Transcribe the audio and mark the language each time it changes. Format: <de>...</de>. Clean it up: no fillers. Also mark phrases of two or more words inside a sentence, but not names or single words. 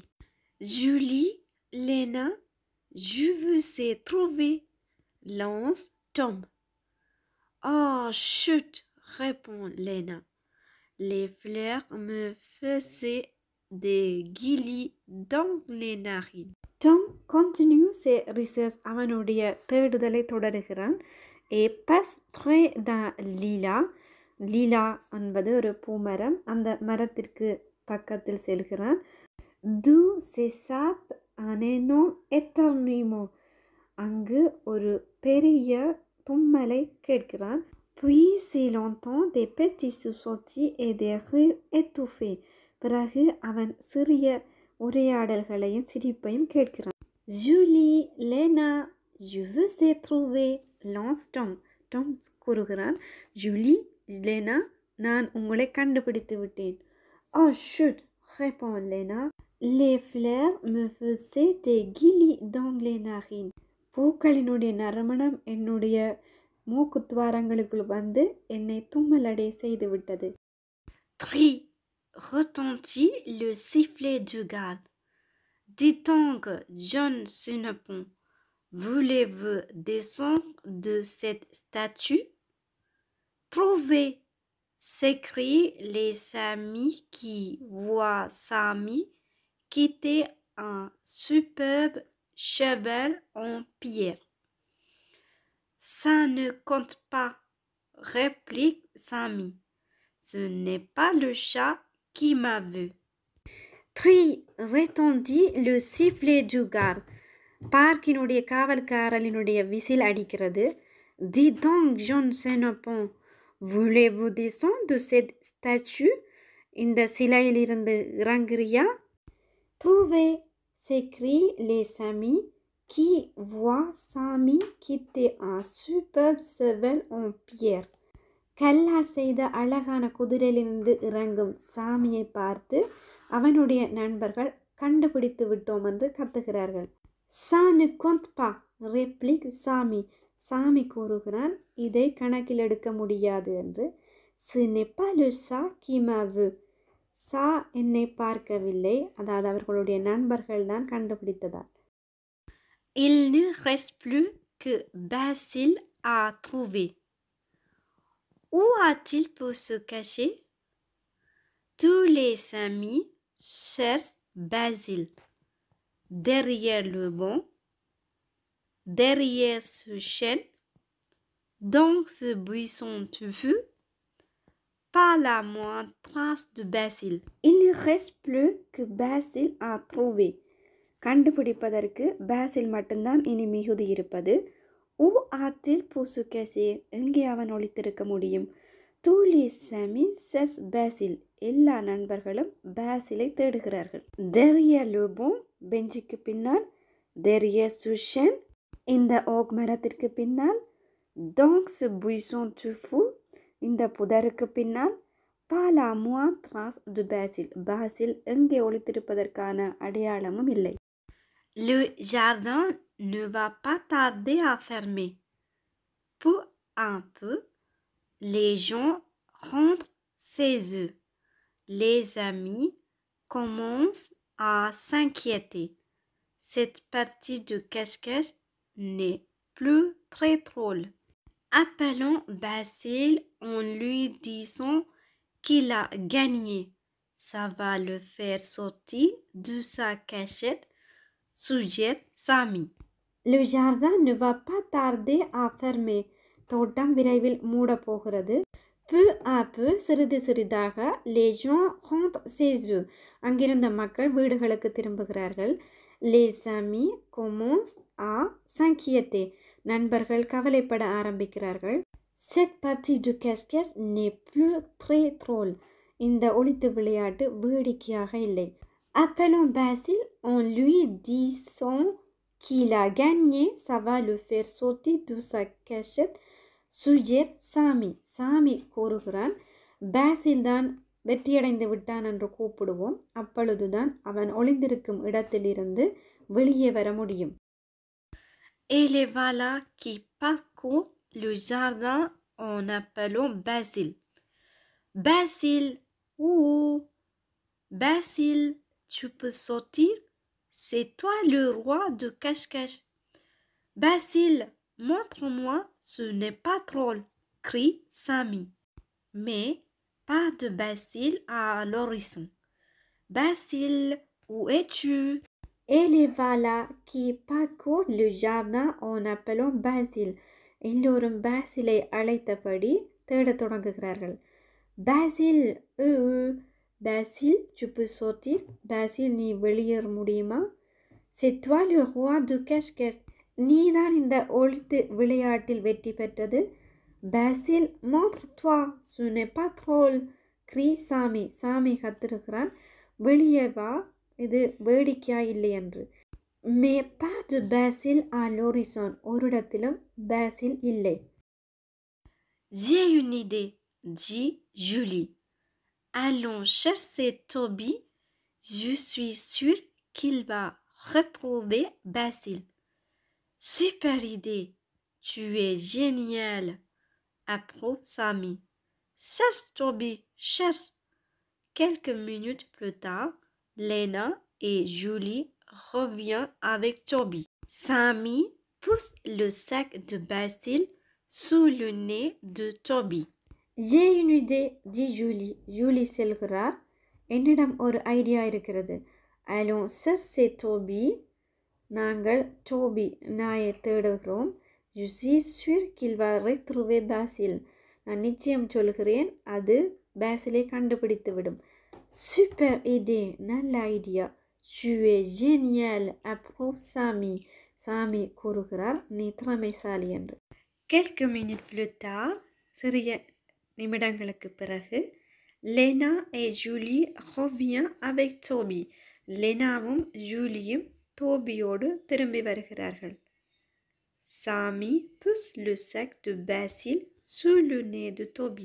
<fr>Julie, Lena, je vous ai trouvé, lance Tom. Oh, chut, répond Lena. Les fleurs me faisaient des guillis dans les narines. Tom continue ses researches.</fr> <ta>அவனுடைய தேடுதலை தொடருகிறான்.</ta> <fr>Et passe près d'un lilas.</fr> <ta>லீலா என்பது ஒரு பூமரம். அந்த மரத்திற்கு பக்கத்தில் செல்கிறான்.</ta> <fr>d'où s'échappe un énorme éternuement.</fr> <ta>அங்கு ஒரு பெரிய தும்மலை கேட்கிறான்.</ta> <fr>Puis il entend des petits chuchotis et des rires étouffés.</fr> <ta>பிறகு அவன் சிறிய உரையாடல்களையும் சிரிப்பையும் கேட்கிறான்.</ta> <fr>Julie, Lena, je vous ai trouvé, lance Tom.</fr> <ta>Tom கூறுகிறான். Julie, Lena, நான் உங்களை கண்டுபிடித்து விட்டேன்.</ta> <fr>Oh, chut, répond Lena. Les fleurs me faisaient des guillis dans les narines.</fr> <ta>பூக்களினுடைய நறுமணம் என்னுடைய மூக்குத்துவாரங்களுக்குள் வந்து என்னை தும்மலடைய செய்து விட்டது.</ta> <fr>Tri, retentit le sifflet du garde. Dis donc, John Sinopon, voulez-vous descendre de cette statue? Trouvez, s'écrient les amis qui voient Sammy quitter un superbe cheval en pierre. Ça ne compte pas, réplique Sammy. Ce n'est pas le chat qui m'a vu. Tri, répondit le sifflet du garde.</fr> <ta>பார்க்கினுடைய காவல்காரலினுடைய விசில் அடிக்கிறது.</ta> <fr>Dis donc, John Sinopon, voulez-vous descendre de cette statue?</fr> <ta>இந்த சிலையிலிருந்து இறங்குறியா?</ta> <fr>Trouvez, s'écrient les amis qui voient Sammy quitter un superbe cheval en pierre.</fr> <ta>கல்லால் செய்த அழகான குதிரையிலிருந்து இறங்கும் சாமியை பார்த்து அவனுடைய நண்பர்கள் கண்டுபிடித்து விட்டோம் என்று கத்துகிறார்கள்.</ta> <fr>Ça ne compte pas, réplique Sammy.</fr> <ta>சாமி கூறுகிறான், இதை கணக்கில் எடுக்க முடியாது என்று.</ta> <fr>Ce n'est pas le chat qui m'a vu.</fr> <ta>சா என்னை பார்க்கவில்லை, அதாவது அவர்களுடைய நண்பர்கள் தான் கண்டுபிடித்ததால்.</ta> <fr>Il ne reste plus que Basil à trouver. Où a-t-il pu se cacher? Tous les amis cherchent Basil. Derrière le banc, derrière ce chêne, dans ce buisson touffu, pas la moindre trace de Basil. Il ne reste plus que Basil à trouver.</fr> <ta>கண்டுபிடிப்பதற்கு பாசில் மட்டும்தான் இனி மிகுதி இருப்பது.</ta> <fr>Où a-t-il pu se cacher?</fr> <ta>எங்கே அவன் ஒளித்திருக்க முடியும்?</ta> <fr>Tous les amis cherchent Basil.</fr> <ta>எல்லா நண்பர்களும் பாசிலை தேடுகிறார்கள்.</ta> <fr>Derrière le banc,</fr> <ta>பெஞ்சுக்கு பின்னால். Derrière Susan, இந்த ஓக் மரத்திற்கு பின்னால்.</ta> <fr>Dans ce buisson touffu,</fr> <ta>இந்த புதருக்கு பின்னால்.</ta> <fr>Pas la moindre trace de Basil.</fr> <ta>பாசில் எங்கே ஒளித்திருப்பதற்கான அடையாளமும் இல்லை.</ta> <fr>Le jardin ne va pas tarder à fermer. Peu à peu, les gens rentrent chez eux. Les amis commencent à s'inquiéter. Cette partie de cache-cache n'est plus très drôle. Appelons Basil en lui disant qu'il a gagné. Ça va le faire sortir de sa cachette, suggère Sami. Le jardin ne va pas tarder à fermer.</fr> <ta>தோட்டம் விரைவில் மூட போகிறது.</ta> <fr>Peu à peu,</fr> <ta>சிறிது சிறிதாக,</ta> <fr>les gens rentrent chez eux.</fr> <ta>அங்கிருந்த மக்கள் வீடுகளுக்கு திரும்புகிறார்கள்.</ta> <fr>Les amis commencent à s'inquiéter.</fr> <ta>நண்பர்கள் கவலைப்பட ஆரம்பிக்கிறார்கள்.</ta> <fr>Cette partie de cache-cache n'est plus très drôle.</fr> <ta>இந்த ஒளித்து விளையாட்டு வேடிக்கையாக இல்லை.</ta> <fr>Appelons Basil en lui disant qu'il a gagné. Ça va le faire sortir de sa cachette, suggère Sami.</fr> <ta>சாமி கூறுகிறான், பாசில் தான் வெற்றியடைந்து விட்டான் என்று கூப்பிடுவோம். அப்பொழுதுதான் அவன் ஒளிந்திருக்கும் இடத்திலிருந்து வெளியே வர முடியும்.</ta> <fr>Et les voilà qui parcourent le jardin en appelant Basil. Basil, ouh, Basil, tu peux sortir? C'est toi le roi de cache-cache. Basil, montre-moi, ce n'est pas drôle, crie Sami. Mais pas de Basil à l'horizon. Basil, où es-tu? Et les voilà qui parcourent le jardin en appelant Basil.</fr> <ta>எல்லோரும் பாசிலை அழைத்தபடி தேடத் தொடங்குகிறார்கள்.</ta> <fr>Basil, Basil, tu peux sortir? Basil,</fr> <ta>நீ வெளியேற முடியுமா?</ta> <fr>C'est toi le roi de cache-cache.</fr> <ta>நீதான் இந்த ஒளித்து விளையாட்டில் வெற்றி பெற்றது.</ta> <fr>Basil, montre-toi, ce n'est pas drôle, crie Sami.</fr> <ta>சாமி கத்திருக்கிறான், வெளியே வா, இது வேடிக்கையா இல்லை என்று.</ta> <fr>Mais pas de Basil à l'horizon.</fr> <ta>ஒரு இடத்திலும் பாசில் இல்லை.</ta> <fr>J'ai une idée, dit Julie. Allons chercher Toby. Je suis sûre qu'il va retrouver Basil. Super idée, tu es génial, approuve Sami. Cherche Toby, cherche. Quelques minutes plus tard, Lena et Julie reviennent avec Toby. Sami pousse le sac de Basil sous le nez de Toby. J'ai une idée, dit Julie.</fr> <ta>Julie சொல்கிறார், என்னிடம் ஒரு ஐடியா இருக்கிறது.</ta> <fr>Allons chercher Toby.</fr> <ta>நாங்கள் டோபி நாயை தேடுகிறோம்.</ta> <fr>Je suis sûre qu'il va retrouver Basil.</fr> <ta>நான் நிச்சயம் சொல்கிறேன், அது பாசிலை கண்டுபிடித்து விடும்.</ta> <fr>Super idée,</fr> <ta>நல்ல ஐடியா.</ta> <fr>Tu es génial, approuve Sami.</fr> <ta>சாமி கூறுகிறார், நீ திறமைசாலி என்று.</ta> <fr>Quelques minutes plus tard,</fr> <ta>சிறிய நிமிடங்களுக்கு பிறகு,</ta> <fr>Lena et Julie reviennent avec Toby.</fr> <ta>லெனாவும் ஜூலியும் டோபியோடு திரும்பி வருகிறார்கள்.</ta> <fr>Sami pousse le sac de Basil sous le nez de Toby.</fr>